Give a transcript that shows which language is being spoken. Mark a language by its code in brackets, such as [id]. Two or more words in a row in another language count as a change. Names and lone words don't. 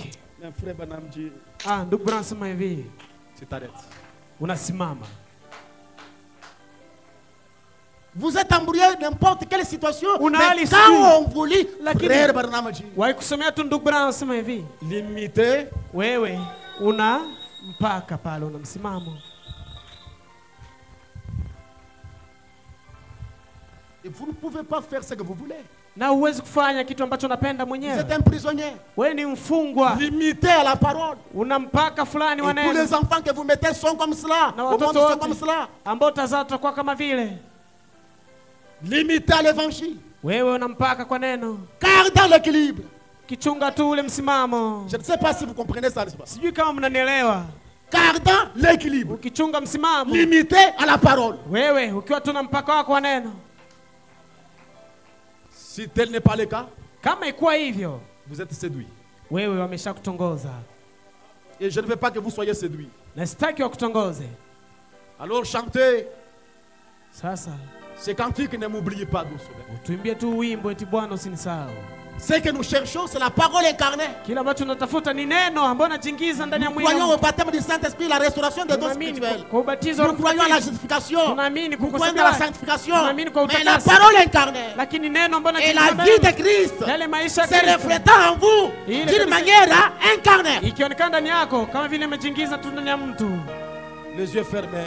[sw] Na frère Banamji. Ndugu Branham sema hivi. [fr] Tu t'arrêtes. [sw] Unasimama. [fr] Vous êtes embrouillé n'importe quelle situation. Mais quand on vous lit, frère Banamji. [sw] Wakusomea tu ndugu Branham sema hivi. [fr] Limité. [sw] Wewe una mpaka pale una msimamo. [fr] Et vous ne pouvez pas faire ce que vous voulez. [sw] Na uwezi kufanya kitu ambacho unapenda mwenyewe. [fr] Vous êtes un prisonnier. [sw] Wewe ni mfungwa. [fr] Limité à la parole. [sw] Una mpaka fulani wa neno. [fr] Tous les enfants que vous mettez sont comme cela. Au monde sont comme cela. [sw] Ambao tazao tutakuwa kama vile. [fr] Limité à l'évangile. [sw] Wewe una mpaka kwa neno. [fr] Car dans l'équilibre. [sw] Kichunga tu ule msimamo. [fr] Je ne sais pas si vous comprenez ça. [sw] Sijui kama mnanielewa. [fr] Car dans l'équilibre. [sw] Ukichunga msimamo. [fr] Limité à la parole. [sw] Wewe ukiwa tuna mpaka wako wa neno. [fr] Si tel n'est pas le cas, [sw] kama ikuwa hivyo, [fr] vous êtes séduit. [sw] Wewe wameshakutongoza. [fr] Et je ne veux pas que vous soyez séduits. [sw] Na sitaki wakutongoze. [fr] Alors chantez. [sw] Sasa. [fr] C'est cantique, ne m'oubliez pas, doucement. [sw] Tuimbie tu wimbo eti Bwana usinisahau. [fr] Ce que nous cherchons, c'est la parole incarnée. [sw] Kila ambacho tunatafuta ni neno ambalo linajiingiza ndani ya mwili. [fr] Nous croyons au baptême du Saint-Esprit, la restauration des dons spirituels. Nous croyons à la justification. Nous croyons à la sanctification. Mais la parole incarnée et la vie de Christ se reflétant en vous d'une manière incarnée. [sw] Ikionekana ndani yako kama vile imejiingiza tu ndani ya mtu. [fr] Les yeux fermés.